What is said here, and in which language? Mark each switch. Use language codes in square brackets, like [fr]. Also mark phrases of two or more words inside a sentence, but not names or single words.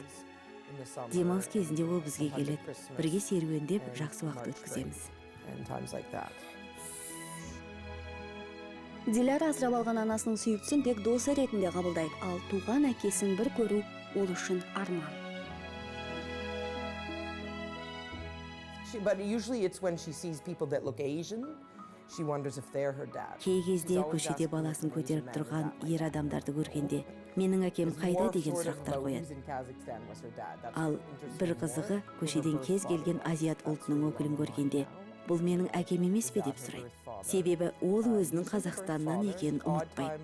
[kk] Демалыс кезінде ол бізге келеді, бірге серуендеп жақсы уақыт өткіземіз. Диляра асырап алған анасының сүйіктісін тек досы ретінде қабылдайды, ал туған әкесін бір көру ол үшін арман. [en] But usually it's when she sees people that look Asian, she wonders if they're her dad. [kk] Кей кезде көшеде баласын көтеріп тұрған ер адамдарды көргенде, менің әкем қайда деген сұрақтар қояды. Ал бір қызығы, көшеден кез келген азиат ұлтының өкілін көргенде, бұл менің әкем емес пе деп сұрайды. Себебі ол өзінің Қазақстаннан екенін ұмытпайды.